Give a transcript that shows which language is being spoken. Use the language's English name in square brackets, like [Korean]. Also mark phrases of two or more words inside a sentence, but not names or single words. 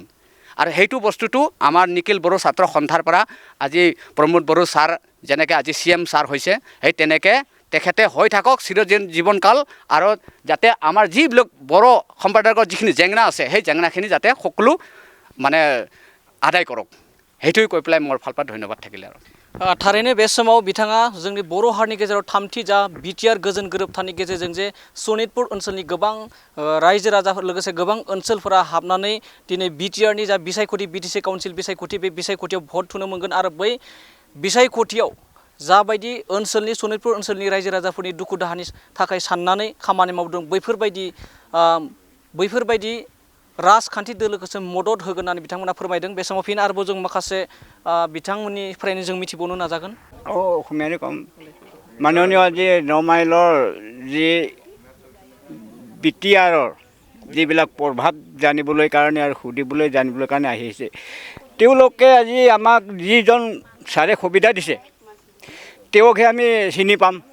[Assamese] আৰু সেইটো বস্তুটো আমাৰ নিখিল বড়ো ছাত্ৰ সন্থাৰ পৰা আজি প্ৰমোদ বড়ো ছাৰ যেনেকৈ আজি CM ছাৰ হৈছে, সেই তেনেকৈ তেখেতে হৈ থাকক জীৱনকাল। আৰু যাতে আমাৰ যিবিলাক বড়ো সম্প্ৰদায়ৰ যিখিনি জেংনা আছে সেই জেংনাখিনি যাতে সকলো মানে আদায় কৰক। সেইটোৱে কৈ পেলাই মোৰ ফালৰ পৰা ধন্যবাদ থাকিলে। আৰু [Bodo] थारैनो बे समाव बिथाङा जोंनि बर' हारिनि गेजेराव थामथि जा BTR गोजोन गोरोबथानि गेजेरजों जे सनितपुर ओनसोलनि गोबां रायजो राजाफोर लोगोसे गोबां ओनसोलफोरा हाबनानै दिनै BTRनि जा बिसायख'थि BTC काउन्सिल बिसायख'थि बे बिसायख'थियाव भट थुनो मोनगोन। आरो बै बिसायख'थियाव जाबायदि ओनसोलनि सनितपुर ओनसोलनि रायजो राजाफोरनि दुखु दाहानि थाखाय साननानै खामानि मावदों, बैफोरबायदि राजखान्थि दोलोखौसो मदद होगोन होननानै बिथांमोना फोरमायदों। बे समाव फिन आरोबाव जों माखासे बिथांमोननिफ्रायनो जों मिथिबावनो नाजागोन। [Assamese] অসমীয়াৰে কম। মাননীয় আজি 9 মাইলৰ যি BTRৰ যিবিলাক প্ৰভাৱ জানিবলৈ কাৰণে আৰু সুধিবলৈ জানিবলৈ কাৰণে আহিছে, তেওঁলোকে আজি আমাক যিজন ছাৰে সুবিধা দিছে তেওঁকহে আমি চিনি পাম।